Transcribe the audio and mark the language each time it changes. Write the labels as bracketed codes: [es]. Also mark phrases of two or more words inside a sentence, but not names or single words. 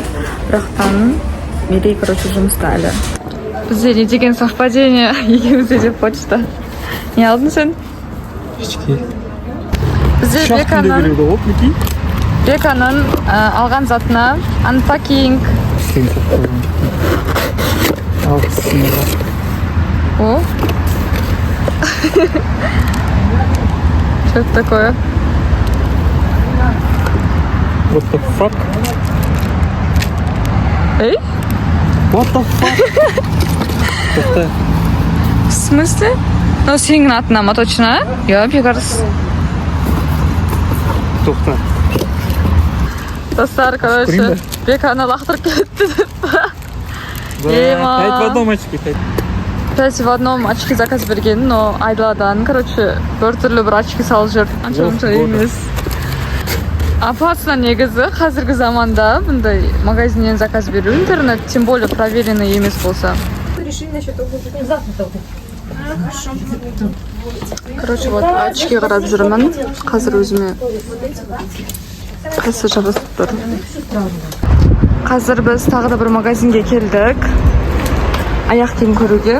[kk] Бірақтан Мерей, короче, жұмыста әлі. Бізде не деген совпадение, екеумізде де почта. Не алдың сен? Ешке. Бізде Беканың алған затына unpacking. Ал сымыға. [ru] О? Что это такое? [en] What the fuck? [kk] Эй? [en] What the fuck? [kk] Тоқта. [ru] В смысле? Ну, [kk] сенің атына ма точно? Я, бекарс. Тоқта. Достар, короче, беканы лақтырып кетті деп. Ема. [ru] 5 в одном очке. 5 в одном очки [kk] заказ берген, но Айдаладан, короче, бір түрлі бір очки салып жүр. Анша емес. Апасына негізі қазіргі заманда бұндай магазиннен заказ беру интернет, [ru] тем более проверенный [kk] емес болса. [ru] Короче, вот [kk] очки қарап жүрмін. Қазір өзіме қайсы жабысып тұр. Қазір біз тағы да бір магазинге келдік. Аяқ киім көруге.